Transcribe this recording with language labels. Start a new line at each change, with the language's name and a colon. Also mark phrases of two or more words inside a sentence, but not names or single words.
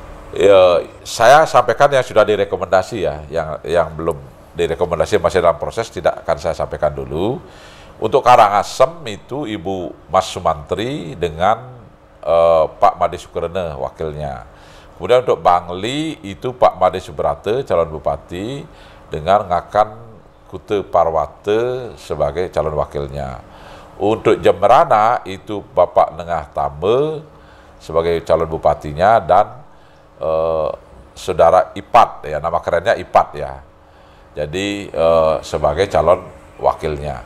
Indonesian: Ya, saya sampaikan yang sudah direkomendasi ya, yang belum direkomendasi masih dalam proses, tidak akan saya sampaikan dulu. Untuk Karangasem itu Ibu Mas Sumantri dengan Pak Made Sukrene wakilnya. Kemudian untuk Bangli itu Pak Made Subrate calon bupati dengan Ngakan Kute Parwate sebagai calon wakilnya. Untuk Jemberana itu Bapak Nengah Tambe sebagai calon bupatinya dan Saudara Ipat, ya nama kerennya Ipat ya. Jadi sebagai calon wakilnya.